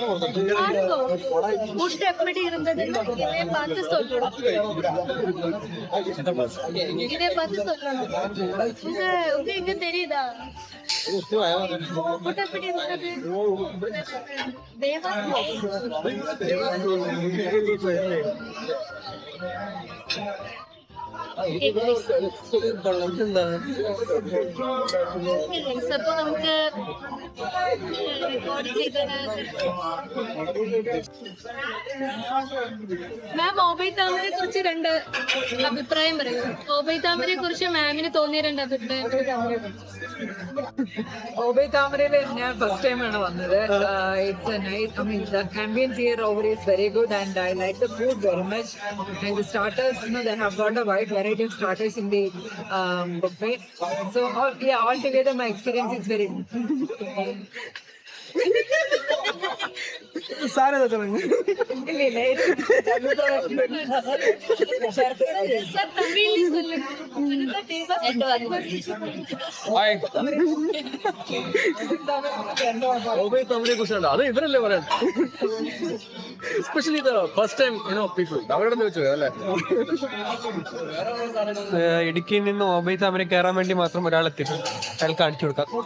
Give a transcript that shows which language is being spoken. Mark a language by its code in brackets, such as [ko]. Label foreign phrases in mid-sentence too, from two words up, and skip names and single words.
[ta] ஃபுட் எப்படி இருந்ததுன்னு இதை பார்த்து சொல்லணும் இதை பார்த்து சொல்லணும் உங்க எங்க தெரியுதா ஃபுட் எப்படி இருந்தது தேவா [ml] അപ്പൊ നമുക്ക് മാം ഓബൈ താമരയെ കുറിച്ച് രണ്ട് അഭിപ്രായം പറയും ഓബൈ താമരയെ കുറിച്ച് മാമിന് തോന്നിയ രണ്ട് അഭിപ്രായം ഓബൈ താമരയിൽ ഞാൻ ഫസ്റ്റ് ടൈം ആണ് വന്നത് [en] it's nice I mean the ambience here over is very good and I like the food very much and the starters they have got a wide variety of starters in the buffet so all together my experience is very [ml] സാർ ഏതാ തുടങ്ങി തമിഴിനെ കുറിച്ചാണ് അത് ഇവരല്ലേ പറയാൻ [en] especially first time people [ml] അവരോട് ചോദിച്ചു അല്ലേ ഇടുക്കിയിൽ നിന്ന് ഓബൈ താമര കയറാൻ വേണ്ടി മാത്രം ഒരാളെത്തി അയാൾ കാണിച്ചു കൊടുക്കാം